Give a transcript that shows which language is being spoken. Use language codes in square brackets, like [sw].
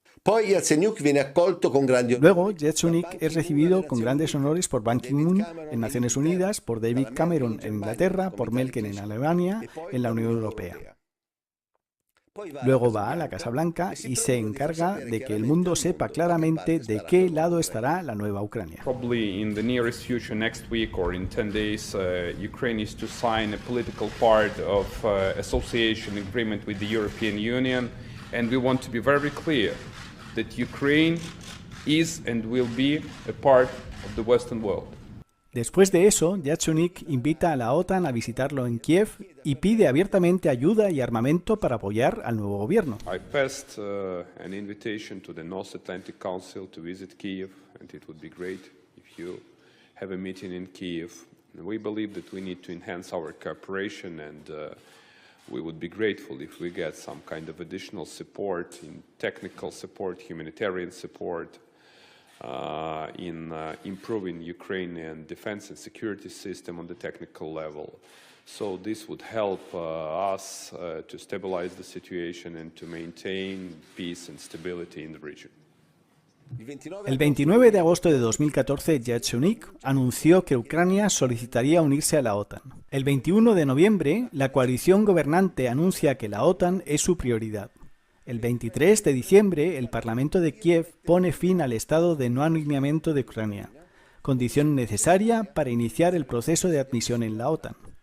[es] Luego, Yatsenyuk es recibido con grandes honores por Ban Ki-moon en Naciones Unidas, por David Cameron en Inglaterra, por Merkel en Alemania, en la Unión Europea. Luego va a la Casa Blanca y se encarga de que el mundo sepa claramente de qué lado estará la nueva Ucrania. [en] Probably in the nearest future, next week or in 10 days, Ukraine is to sign a political part of association agreement with the European Union, and we want to be very clear that Ukraine is and will be a part of the Western world. [es] Después de eso, Yatsenyuk invita a la OTAN a visitarlo en Kiev y pide abiertamente ayuda y armamento para apoyar al nuevo gobierno. [en] I passed an invitation to the North Atlantic Council to visit Kiev, and it would be great if you have a meeting in Kiev. And we believe that we need to enhance our cooperation, and we would be grateful if we get some kind of additional support in technical support, humanitarian support, in improving Ukrainian defense and security system on the technical level. So this would help us to stabilize the situation and to maintain peace and stability in the region. [es] El 29 de agosto de 2014, Yatsenyuk anunció que Ucrania solicitaría unirse a la OTAN. El 21 de noviembre, la coalición gobernante anuncia que la OTAN es su prioridad. El 23 de diciembre, el Parlamento de Kiev pone fin al estado de no alineamiento de Ucrania, condición necesaria para iniciar el proceso de admisión en la OTAN.